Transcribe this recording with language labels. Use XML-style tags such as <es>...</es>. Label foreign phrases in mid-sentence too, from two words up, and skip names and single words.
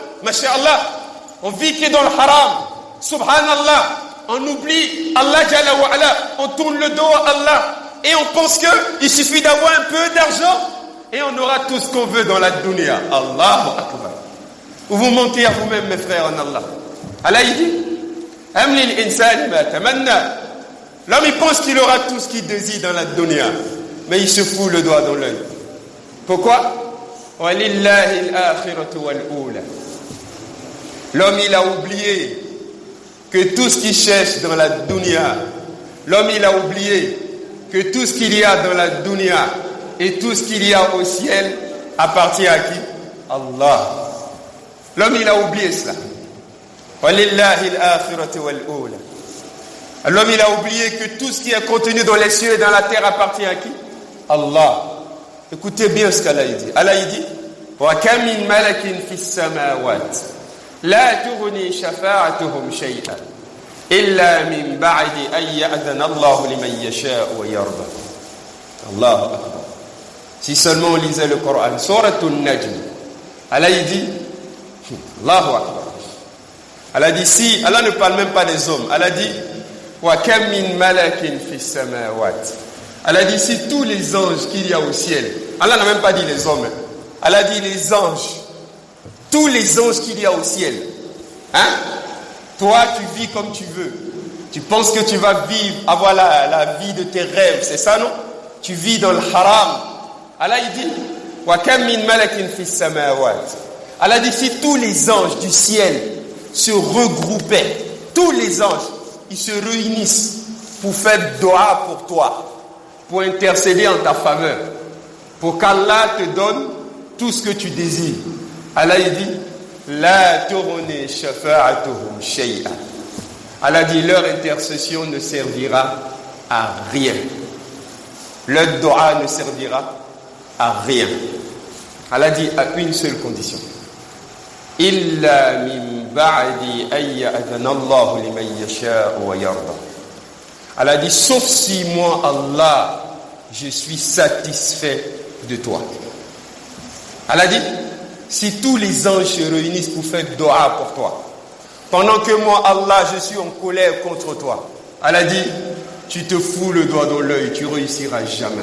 <fr>Masha'Allah. On vit que dans le haram. Subhanallah. On oublie Allah</fr> <ar>جل وعلا.</ar> <fr>On tourne le dos à Allah. Et on pense qu'il suffit d'avoir un peu d'argent et on aura tout ce qu'on veut dans la dunya.</fr> <ar>الله أكبر.</ar> <fr>Vous mentez à vous-même, mes frères en Allah. Allah il dit</fr> <ar>أم للإنسان ما تمنى.</ar> <fr>L'homme il pense qu'il aura tout ce qu'il désire dans la dunya, mais il se fout le doigt dans l'œil. Pourquoi?</fr> <ar>ولله الآخرة والأولى.</ar> <fr>L'homme il a oublié que tout ce qu'il cherche dans la dunya, l'homme il a oublié que tout ce qu'il y a dans la dunya et tout ce qu'il y a au ciel appartient à qui? Allah. L'homme il a oublié cela.</fr> <ar>ولله الآخرة والأولى.</ar> <fr>L'homme il a oublié que tout ce qui est contenu dans les cieux et dans la terre appartient à qui? Allah. Écoutez bien ce qu'Allah dit. Allah dit</fr> <ar>وكم من ملك في السماوات لا تغني شفاعتهم شيئا إلا من بعد أن يأذن الله لمن يشاء ويرضى. الله أكبر.</ar> <fr>Si seulement on lisait le Coran, Souratul Najm. Allah dit</fr> <ar>الله أكبر.</ar> <fr>Allah dit si, Allah ne parle même pas des hommes. Allah dit</fr> <ar>وكم من ملك في السماوات.</ar> <fr>Allah dit si tous les anges qu'il y a au ciel. Allah n'a même pas dit les hommes. Allah dit les anges. Tous les anges qu'il y a au ciel. Hein? Toi, tu vis comme tu veux. Tu penses que tu vas vivre, avoir la vie de tes rêves. C'est ça, non? Tu vis dans le haram. Allah il dit</fr> <ar>وكم من ملك في السماوات.</ar> <fr>Allah dit si tous les anges du ciel se regroupaient, tous les anges, ils se réunissent pour faire dua pour toi, pour intercéder en ta faveur, pour qu'Allah te donne tout ce que tu désires. Allah il dit</fr> <ar>لا تغني شفاعتهم شيئا.</ar> <fr>Allah dit leur intercession ne servira à rien. Leur dua ne servira à rien. Allah dit à une seule condition.</fr> <ar>إلا من بعد أن يأذن الله لمن يشاء ويرضى.</ar> <fr>Allah dit sauf si moi Allah je suis satisfait de toi. Allah dit si tous les anges se réunissent pour faire dua pour toi, pendant que moi Allah je suis en colère contre toi, Allah dit tu te fous le doigt dans l'œil, tu réussiras jamais.</fr>